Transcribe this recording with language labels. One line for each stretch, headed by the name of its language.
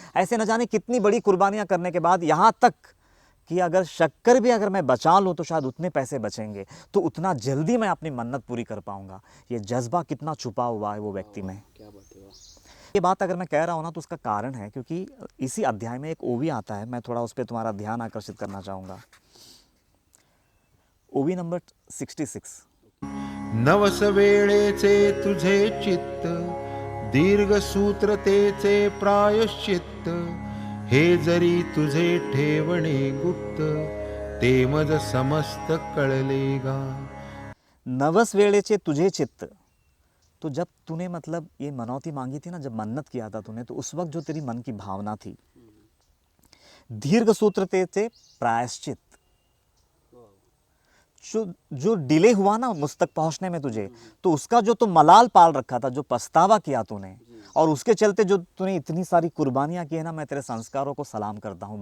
Hindi: ऐसे न जाने कितनी बड़ी कुर्बानियाँ करने के बाद यहाँ तक कि अगर शक्कर भी अगर मैं बचा लूँ तो शायद उतने पैसे बचेंगे, तो उतना जल्दी मैं अपनी मन्नत पूरी कर पाऊँगा। ये जज्बा कितना छुपा हुआ है वो व्यक्ति में। क्या बात है। ये बात अगर मैं कह रहा हूँ ना, तो उसका कारण है क्योंकि इसी अध्याय में एक ओवी आता है। मैं थोड़ा उस पर तुम्हारा ध्यान आकर्षित करना चाहूँगा। ओवी नंबर 66।
Marathi: नवस वेळेचे तुझे चित्त, दीर्घ सूत्रतेचे प्रायश्चित्त, हे जरी तुझे ठेवणे गुप्त, ते मज समस्त कळलेगा। नवस वेळेचे तुझे चित्त।
Hindi: तो जब तूने मतलब ये मनौती मांगी थी ना, जब मन्नत किया था तूने, तो उस वक्त जो तेरी मन की भावना थी,
Marathi: दीर्घ सूत्रतेचे प्रायश्चित,
Hindi: जो डिले हुआ ना मुझ तक पहुंचने में तुझे, तो उसका जो तू मलाल पाल रखा था, जो पछतावा किया तूने, और उसके चलते जो तूने इतनी सारी कुर्बानियां की है ना, मैं तेरे संस्कारों को सलाम करता हूँ।